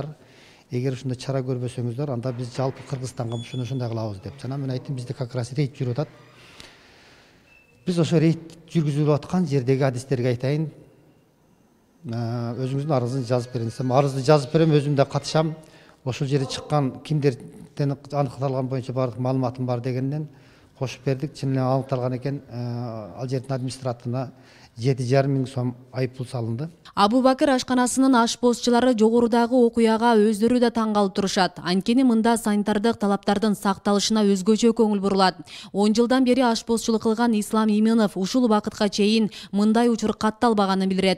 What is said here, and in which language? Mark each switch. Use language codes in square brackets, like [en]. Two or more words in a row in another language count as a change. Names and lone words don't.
[ky] Эгер ушундай чара көрбөсөңүздөр, анда биз жалпы Кыргызстанга ушуну ушундай кылабыз деп. Жана мен айттым, бизде [ru] как раз [ky] рейд жүрүп атат. Биз ошо рейд жүргүзүлүп аткан жердеги адистерге айтайын, өзүңүздүн арызыңызды жазып бериңиз. Арызды жазып берем, өзүм да катышам. [kk] Ошол жерде чыккан кимдер тексерістен анықталған бойынша барлық маалыматым бар дегеннен қосып бердік. Чынымен анықталған екен, ал жердің администраторына 7,5 мың сом айыппұл салынды. [ky] Абу Бакыр ашканасынын ашпозчулары жогорудагы окуяга өздөрү да таң калып турушат. Анткени мында санитардык талаптардын сакталышына өзгөчө көңүл бурулат. 10 жылдан бери ашпозчулук кылган Ислам Иминов ушул убакытка чейин мындай учур катталбаганын билдирет.